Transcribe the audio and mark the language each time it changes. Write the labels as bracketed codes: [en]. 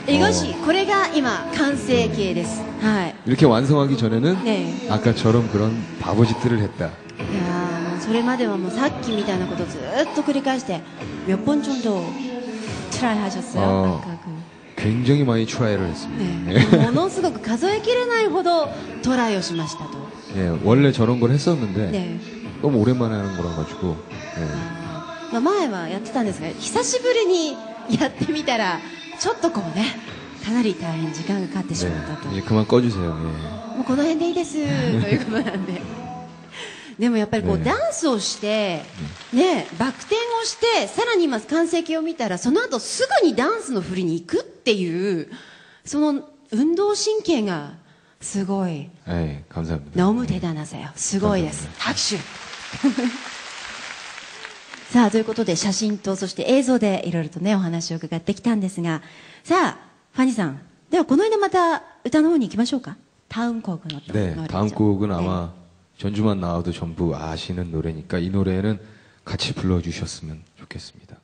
[ko] 이것이 [ja] これが今完成形です。はい。 [ko] 이렇게 완성하기 전에는 [ja] ね [ko] 아까처럼 그런 바보짓들을 했다. [ja] いやーもうそれまではもうさっきみたいなことをずーっと繰り返して [ko] 몇 번 정도 트라이 하셨어요? 아까 굉장히 많이 트라이를 했습니다. [ja] 네. ものすごく数えきれないほどトライをしましたと。 [ko] 예, 원래 저런 걸 했었는데 [ja] ね [ko] 너무 오랜만에 하는 거라 가지고 예. [ja] 前はやってたんですが久しぶりにやってみたらちょっとこうねかなり大変時間がかかってしまったと。 [ko] 네, 이제 그만 꺼주세요. 예. [ja] もうこの辺でいいですということなんで。でもやっぱりこう、ねダンスをして、ね、バク転をして、さらに今完成形を見たら、その後すぐにダンスの振りに行くっていう、その運動神経がすごい。 [ko] 예, 감사합니다. 너무 대단하세요. [ja] すごいです。拍手。さあ、ということで写真とそして映像でいろいろとね、お話を伺ってきたんですが、さあ、ファニーさん、ではこの間また歌の方に行きましょうか。 [ko] 다음 곡은 어떤 네, 노래죠? 다음 곡은 네. 아마 전주만 나와도 전부 아시는 노래니까 이 노래는 같이 불러주셨으면 좋겠습니다.